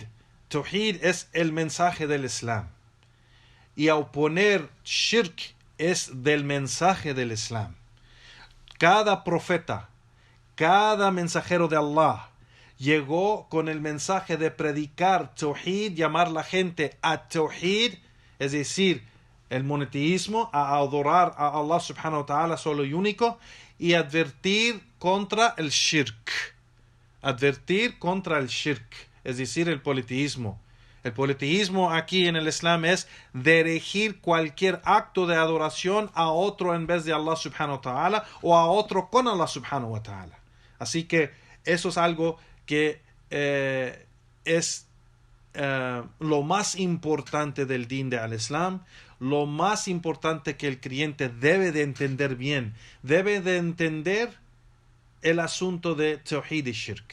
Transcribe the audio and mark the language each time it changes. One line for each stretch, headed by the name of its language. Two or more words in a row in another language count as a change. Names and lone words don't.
Spanish: Tawhid es el mensaje del Islam. Y a oponer Shirk es del mensaje del Islam. Cada profeta, cada mensajero de Allah llegó con el mensaje de predicar Tawhid, llamar a la gente a Tawhid, es decir, el monoteísmo, a adorar a Allah
Arabic: سبحانه وتعالى
Spanish: solo y único, y advertir contra el shirk. Advertir contra el shirk, es decir, el politeísmo. El politeísmo aquí en el Islam es dirigir cualquier acto de adoración a otro en vez de Allah
Arabic: سبحانه وتعالى,
Spanish: o a otro con Allah
Arabic: سبحانه وتعالى.
Spanish: Así que eso es algo que es lo más importante del din de al-Islam, lo más importante que el creyente debe de entender bien, debe de entender el asunto de Tawhid y Shirk.